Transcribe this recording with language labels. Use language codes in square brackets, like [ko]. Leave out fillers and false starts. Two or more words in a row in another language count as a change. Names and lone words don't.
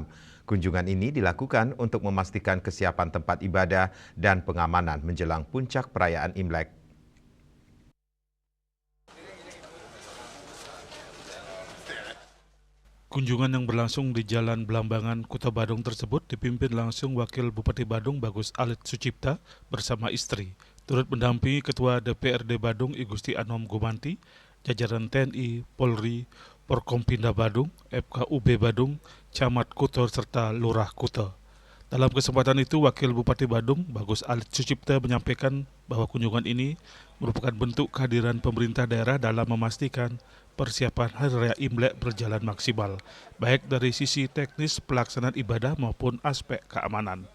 [id] Kunjungan ini dilakukan untuk memastikan kesiapan tempat ibadah dan pengamanan menjelang puncak perayaan Imlek. Kunjungan yang berlangsung di Jalan Belambangan, Kota Badung tersebut dipimpin langsung Wakil Bupati Badung Bagus Alit Sucipta bersama istri. Turut mendampingi Ketua DPRD Badung I Gusti Anom Gumanti, jajaran TNI, Polri, Porkompinda Badung, FKUB Badung, Camat Kuto serta Lurah Kuto. Dalam kesempatan itu, Wakil Bupati Badung Bagus Alit Sucipta menyampaikan bahwa kunjungan ini merupakan bentuk kehadiran pemerintah daerah dalam memastikan persiapan Hari Raya Imlek berjalan maksimal, baik dari sisi teknis pelaksanaan ibadah maupun aspek keamanan.